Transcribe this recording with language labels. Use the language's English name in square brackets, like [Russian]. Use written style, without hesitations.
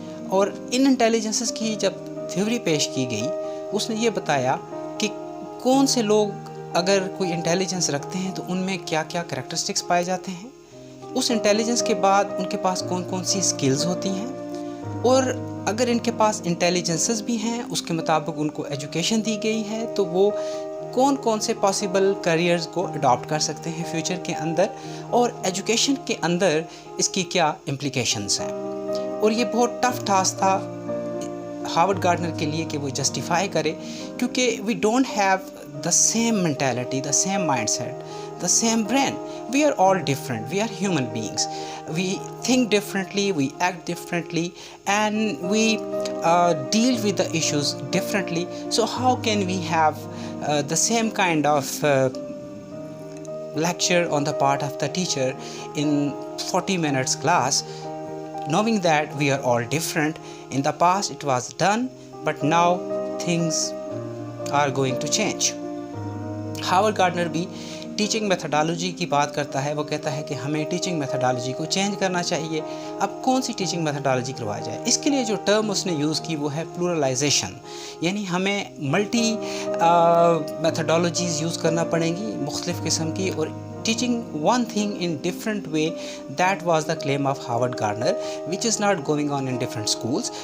[Hindi] और इन इंटेलिजेंसेस की जब थ्योरी पेश की गई, उसने ये बताया कि कौन से लोग अगर कोई इंटेलिजेंस रखते हैं तो उनमें क्या क्या करैक्टरिस्टिक्स पाए जाते हैं, उस इंटेलिजेंस के बाद उनके पास कौन कौन सी स्किल्स होती हैं, और अगर इनके पास इंटेलिजेंसेस भी हैं उसके मुताबिक उनको एजुकेशन दी गई है तो वो कौन कौन से पॉसिबल करियर्स को अडॉप्ट कर सकते हैं फ्यूचर के अंदर, और एजुकेशन के अंदर इसकी क्या इम्प्लिकेशंस हैं। और ये बहुत टफ टास्क था हार्वर्ड गार्डनर के लिए कि वो जस्टिफाई करे, क्योंकि [English] We don't have the same mentality, the same mindset, the same brain. We are all different. We are human beings. We think differently, we act differently, and we deal with the issues differently. So how can we have the same kind of lecture on the part of the teacher in 40 minutes class, knowing that we are all different? In the past it was done, but now things are going to change. [Hindi] Harvard gardener भी teaching methodology की बात करता है। वो कहता है कि हमें टीचिंग मेथडोलॉजी को चेंज करना चाहिए। अब कौन सी टीचिंग मेथडोलॉजी करवाई जाए, इसके लिए जो टर्म उसने यूज़ की वो है प्लूरलाइजेशन, यानी हमें मल्टी मेथडोलॉजीज़ यूज़ करना पड़ेंगी मुख्तलिफ़ किस्म की, और [English] Teaching one thing in different way, that was the claim of Howard Gardner, which is not going on in different schools.